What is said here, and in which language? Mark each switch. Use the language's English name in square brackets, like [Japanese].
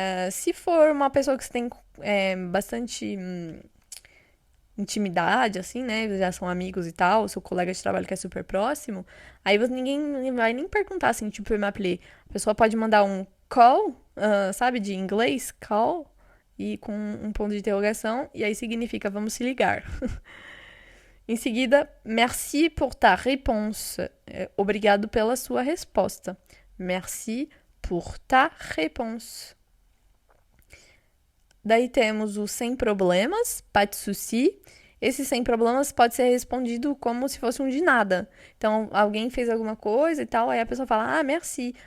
[Portuguese] Se for uma pessoa que você tem bastante intimidade, assim, né? Já são amigos e tal, seu colega de trabalho que é super próximo, aí ninguém vai nem perguntar assim, tipo, [French] me appeler. [Portuguese] A pessoa pode mandar um call, sabe, de inglês, call, e com um ponto de interrogação, e aí significa vamos se ligar. Em seguida, [French] merci pour ta réponse. [Portuguese] Obrigado pela sua resposta. [French] Merci pour ta réponse. [Portuguese] Daí temos o sem problemas, [French] pas de souci. [Portuguese] Esse sem problemas pode ser respondido como se fosse um de nada. Então, alguém fez alguma coisa e tal, aí a pessoa fala, merci.